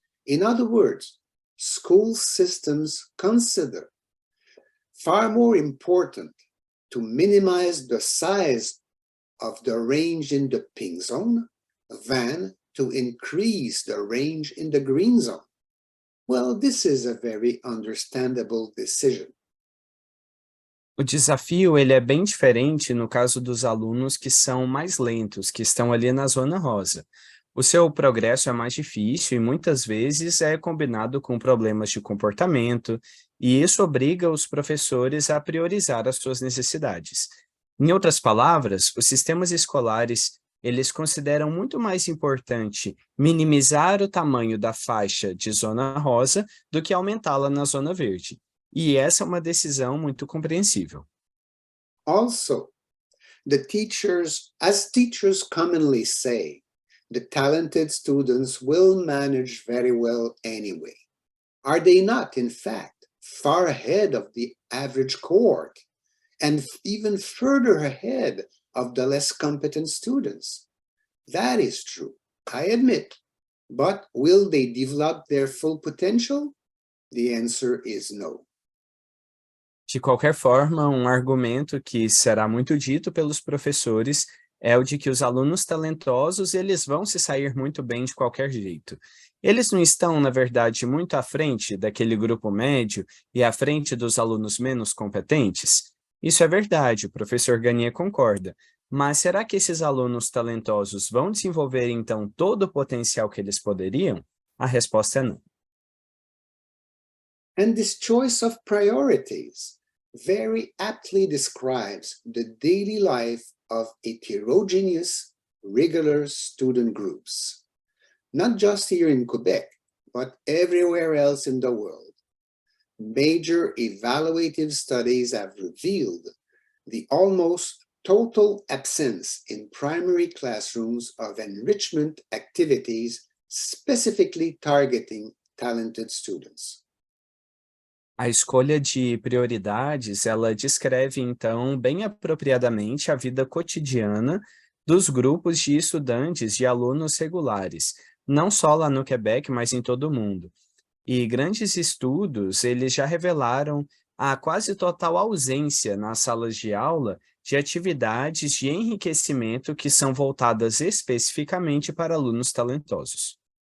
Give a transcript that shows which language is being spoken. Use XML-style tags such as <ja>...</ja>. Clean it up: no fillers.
<en>In other words, school systems consider far more important to minimize the size of the range in the pink zone than to increase the range in the green zone. Well, this is a very understandable decision.</en> <pt>O desafio ele é bem diferente no caso dos alunos que são mais lentos, que estão ali na zona rosa. O seu progresso é mais difícil e muitas vezes é combinado com problemas de comportamento, e isso obriga os professores a priorizar as suas necessidades. Em outras palavras, os sistemas escolares eles consideram muito mais importante minimizar o tamanho da faixa de zona rosa do que aumentá-la na zona verde. E essa é uma decisão muito compreensível.</pt> <en>Also, as teachers commonly say, the talented students will manage very well anyway. Are they not, in fact, far ahead of the average cohort and even further ahead of the less competent students? That is true, I admit, but will they develop their full potential? The answer is no.</en> <pt>De qualquer forma, um argumento que será muito dito pelos professores é o de que os alunos talentosos eles vão se sair muito bem de qualquer jeito. Eles não estão, na verdade, muito à frente daquele grupo médio e à frente dos alunos menos competentes? Isso é verdade, o professor Gagné concorda. Mas será que esses alunos talentosos vão desenvolver, então, todo o potencial que eles poderiam? A resposta é não.</pt> <en>And this choice of priorities very aptly describes the daily life of heterogeneous, regular student groups, not just here in Quebec, but everywhere else in the world. Major evaluative studies have revealed the almost total absence in primary classrooms of enrichment activities specifically targeting talented students.</en> <pt>A escolha de prioridades, ela descreve, então, bem apropriadamente a vida cotidiana dos grupos de estudantes de alunos regulares, não só lá no Quebec, mas em todo o mundo. E grandes estudos, eles já revelaram a quase total ausência nas salas de aula de atividades de enriquecimento que são voltadas especificamente para alunos talentosos.</pt>